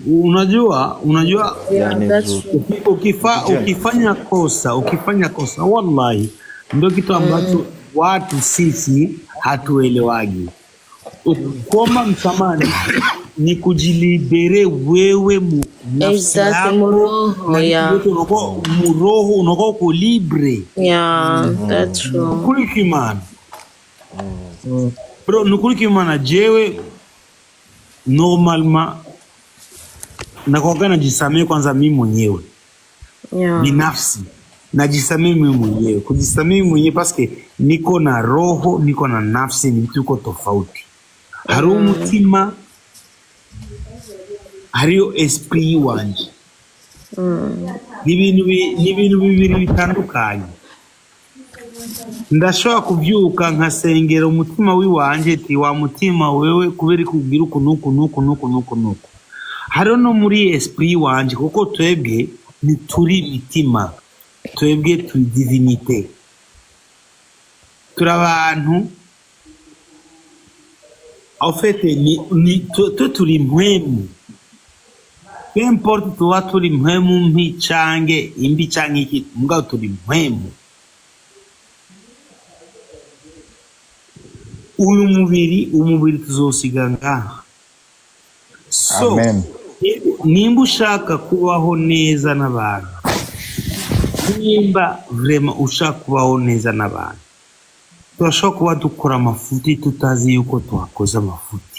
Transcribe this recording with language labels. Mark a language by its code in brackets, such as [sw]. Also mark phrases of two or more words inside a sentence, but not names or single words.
[sw] Unajua ukifanya kosa wallahi ndio kitu ambacho watu sisi hatuelewagi. Kuomba msamaha ni kujilibere wewe nafsi yako muroho unakuwa uko libre. [en] Yeah, that's true. [sw] Kulikimana bro, nukulikimana jewe normalement nakuwaga najisamee kwanza mimi mwenyewe. [en] Yeah. [sw] Binafsi najisamee mimi mwenyewe. Kujisamee mimi mwenyewe paske niko na roho, niko na nafsi, ni vitu tofauti. [rn] Hariho umutima, hariho esprit wanje. Ni ibintu bibiri bitandukanye. Ndashobora kuvyuka nkasengera umutima wiwanje ati wa mutima wewe kubera kugira uku. Hariho no muri esprit wanje kuko twebwe ni turi mitima, twebwe turi divinité, turi abantu. [fr] En fait [rn] turi mpwemu. [fr] Peu importe [rn] tuba turi mpwemu mbi cange imbi cange iki, mugabo turi mpwemu. Uyu mubiri tuzosiga ngaha. [en] So amen. [rn] Nimba ushaka kubaho neza n'abantu, nimba vraiment ushaka kubaho neza n'abantu, turashobora kuba dukora amafuti tutazi yuko twakoze amafuti.